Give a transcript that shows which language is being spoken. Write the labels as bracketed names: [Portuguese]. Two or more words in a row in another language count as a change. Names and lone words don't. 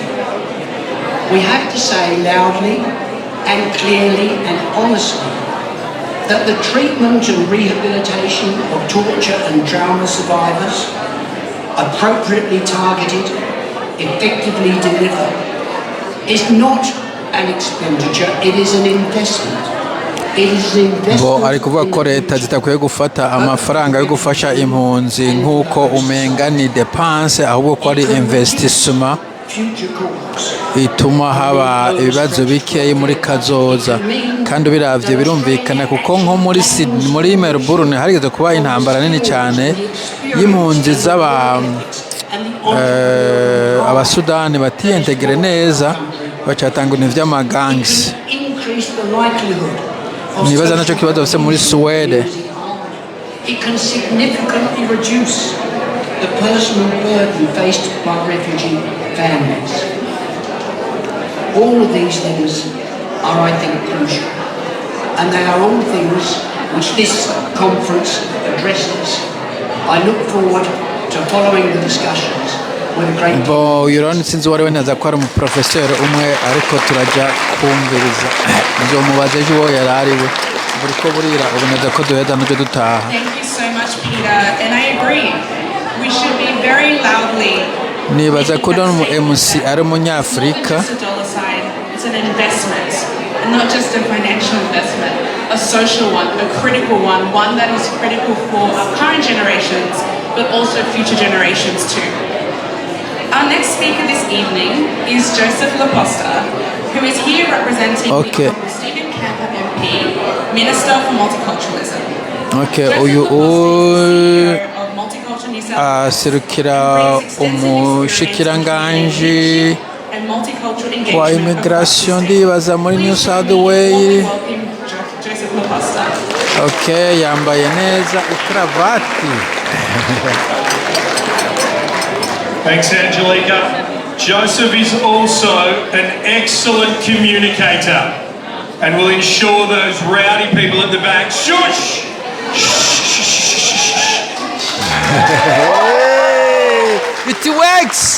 [English] We have to say loudly and clearly and honestly that the treatment and rehabilitation of torture and trauma survivors, appropriately targeted, effectively delivered, is not an expenditure, it is an investment. [Rundi] Bo ari kuvuga ko leta zitakwiye gufata amafaranga yo gufasha impunzi nk'uko umenga ni dépense, ahubwo ko ari investissement ituma haba ibibazo bikeyi muri kazoza. Kandi biravye birumvikana kuko nko muri Sydney, muri Melbourne harigeze kuba intambara nini cyane y'impunzi abasudani batiyintegre neza, bacatanga ibintu vy'amagangs. Nibaza naco kibazo bafise muri Sweden. [English] It can significantly reduce the personal burden faced by refugee families. All of these things are, I think, crucial. And they are all things which this conference addresses. I look forward to following the discussions with a great [Rundi] bo uyu rero sinzi uwari we neza ko ari umuprofeseri umwe ariko turajya kumviriza nzomubaza ejo uwo yari ari we buri ko burira ubu neza ko duheza n'ibyo dutaha. [English] Thank you so much, Peter, and I agree. We should be very loudly. [Rundi] Nibaza ko uno MC ari umunyafurika. [English] It's an investment, and not just a financial investment, a social one, a critical one that is critical for our current generations, but also future generations too. Our next speaker this evening is Joseph Laposta, who is here representing the Stephen Camper MP, Minister for Multiculturalism. [Rundi] Uyu aserukira umushikiranganji wa immigration ndibaza muri New South Wales. Yambaye neza ikravati. [English] Thanks, Angelica. Joseph is also an excellent communicator and will ensure those rowdy people at the back shush. It works.